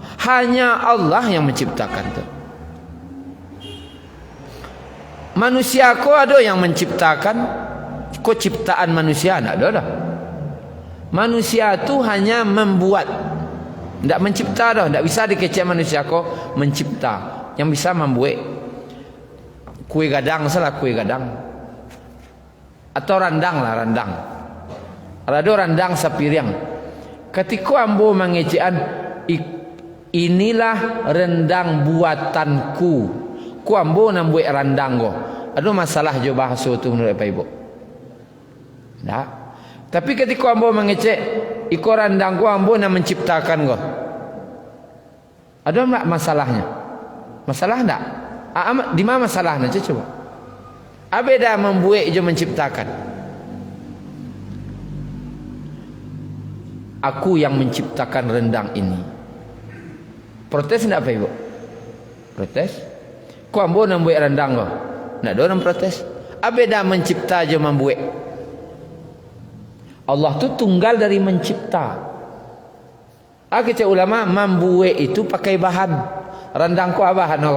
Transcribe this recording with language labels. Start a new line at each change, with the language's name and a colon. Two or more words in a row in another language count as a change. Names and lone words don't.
Indonesian: Hanya Allah yang menciptakan tu. Manusia ko ada yang menciptakan. Kau ciptaan manusia tak ada dah. Manusia tu hanya membuat, tak mencipta dah.
Minangkabau: Tak bisa dikecek manusia kau mencipta. Yang bisa membuat kue gadang, salah kue gadang atau randang lah, randang. Ada randang sapiriang. Ketika ambo mengecekan,
Indonesian: inilah rendang buatanku.
Minangkabau: Ku ambo nak buat randang go. Ada masalah jo bahasa tu menurut Pak Ibu. Tak. Tapi ketika ambo mengecek iko randang ko ambo nak menciptakan ko. Ada tak masalahnya? Masalah tak? Di mana masalahnya? Coba. Abeda membuat je menciptakan. Aku yang menciptakan rendang ini. Protes tak Pak Ibu? Protes? Ko ambo nak buat rendang ko. Nak ada orang protes. Abeda mencipta je membuat. Allah tu tunggal dari mencipta.
Indonesian: Kata ulama membuat itu pakai bahan. Rendang ku bahan apa?